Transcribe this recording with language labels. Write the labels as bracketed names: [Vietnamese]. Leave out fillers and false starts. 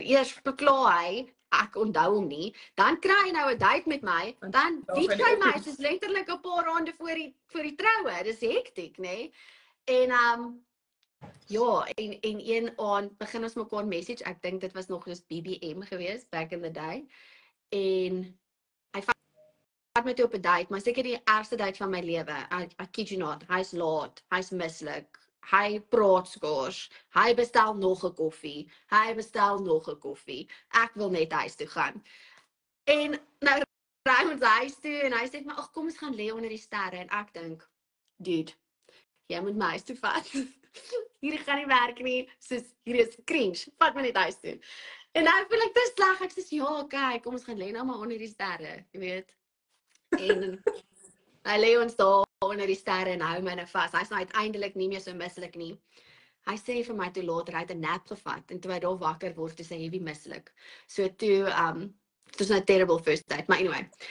[Afrikaans] Eers beklaar hy, ek onthou hom nie, dan kry hy nou 'n date met my, dan teach hy my soos letterlik 'n paar aande voor die troue. Dis hektiek, nê? En ja, en een aand begin ons mekaar message. Ek dink dit was nog soos BBM geweest [English] back in the day. [Afrikaans] En hy vat my toe op 'n date, maar seker die ergste date van my lewe. [English] I kid you not. [Afrikaans] Hy's laat, hy's mislik. Hy praat skaars. Hy bestel nog 'n koffie. Hy bestel nog 'n koffie. Ek wil net huis toe gaan. En nou ry ons huis toe en hy sê maar ag kom ons gaan lê onder die sterre en ek dink, dude, jy moet my huis toe vat. Hierdie gaan nie werk nie. Soos hierdie is cringe. Vat my net huis toe. En nou voel ek te sleg. Ek sê ja, kyk, kom ons gaan lê nou maar onder die sterre, jy weet. En hy lê ons daar onder die sterre en hou my nou vas. Hy's nou uiteindelik nie meer so mislik nie. Hy sê vir my toe later hy het 'n nap gevat en toe hy daar wakker word, toe sê hy wie mislik. So toe [English] it was a terrible first date, [Afrikaans] maar [English] anyway.